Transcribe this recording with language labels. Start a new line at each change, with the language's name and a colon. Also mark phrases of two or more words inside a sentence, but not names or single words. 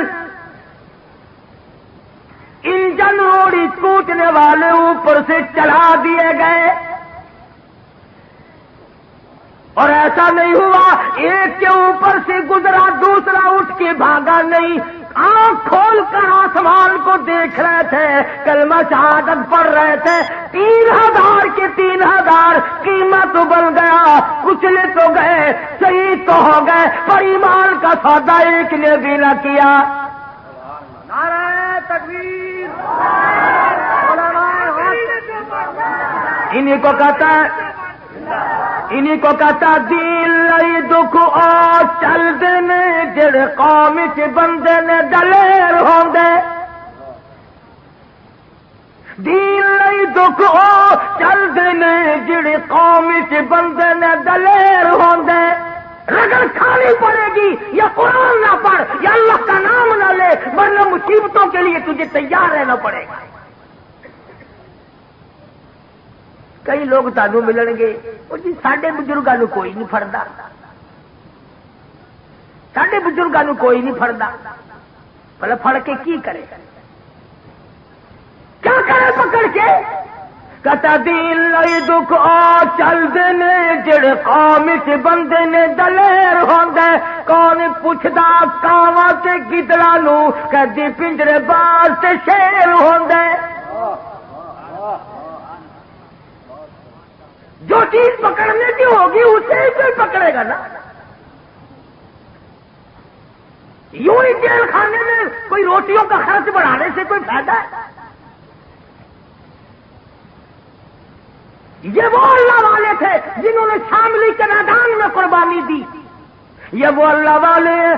Urdu: انجن روڑی کوٹنے والے اوپر سے چلا دیے گئے، اور ایسا نہیں ہوا ایک کے اوپر سے گزرا دوسرا اٹھ کے بھاگا نہیں، آنکھ کھول کر آسمان کو دیکھ رہے تھے، کلمہ شہادت پڑھ رہے تھے، 3,000 کے 3,000 قیمت ابل گیا، کچلے تو گئے، شہید تو ہو گئے، پر ایمان کا سودا ایک نے بھی نہ کیا۔
Punjabi: نعرہ تکبیر،
Urdu: انہیں کو کہتا
Punjabi: دین لئی دکھ او چل دینے، جڑے قوم چ بندے نے دلیر ہوندے، دین لئی دکھ او چل دینے، جڑے قوم چ بندے نے دلیر ہوندے،
Urdu: رگڑ کھانی پڑے گی یا قرآن نہ پڑھ یا اللہ کا نام نہ لے، ورنہ مصیبتوں کے لیے تجھے تیار رہنا پڑے گا۔
Punjabi: کئی لوگ تانوں ملن گے وہ جی ساڈے بزرگاں نوں کوئی نہیں پھڑدا، ساڈے بزرگاں نوں کوئی نہیں پھڑدا، بھلا پھڑ کے کی کرے،
Urdu: کیا کرے پکڑ کے؟
Punjabi: کہتا دین لئی دکھ آ چل دینے، جڑے قوم چ بندے نے دلیر ہوندے، کون پوچھدا کاواں تے گدڑاں نوں، کدی پنجرے باز تے شیر ہوندے۔
Urdu: جو چیز پکڑنے کی ہوگی اسے ہی کوئی پکڑے گا نا، یوں ہی جیل خانے میں کوئی روٹیوں کا خرچ بڑھانے سے کوئی فائدہ ہے؟ یہ وہ اللہ والے تھے جنہوں نے شاملی کے میدان میں قربانی دی، یہ وہ اللہ والے ہیں۔